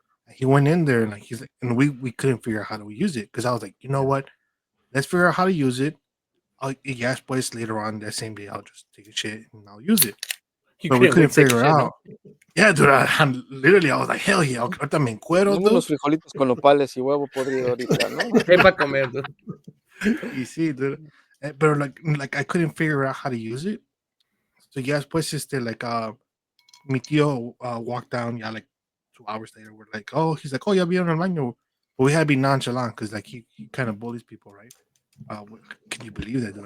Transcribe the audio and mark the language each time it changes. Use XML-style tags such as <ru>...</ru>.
<en>And he went in there, and like, he's like, and we couldn't figure out how to use it. Because I was like, you know what? Let's figure out how to use it. Yes, pues, later on that same day, I'll just take a shit and I'll use it. But we couldn't figure it out. Yeah, dude, literally, I was like, hell yeah,</en> <es>ahorita me encuero,</es> <en>dude.</en> <es>Unos frijolitos con nopales y huevo podrido ahorita, ¿no? ¿Qué para comer, dude?</es> <en>You see, dude. But like I couldn't figure out how to use it. So yes, pues, like,</en> <es>mi tío</es> <en>walked down, yeah, like 2 hours later. We're like, oh, he's like, oh,</en> <es>ya vieron el baño.</es> <en>But we had to be nonchalant because, like, he kind of bullies people, right? Can you believe that, dude?</en>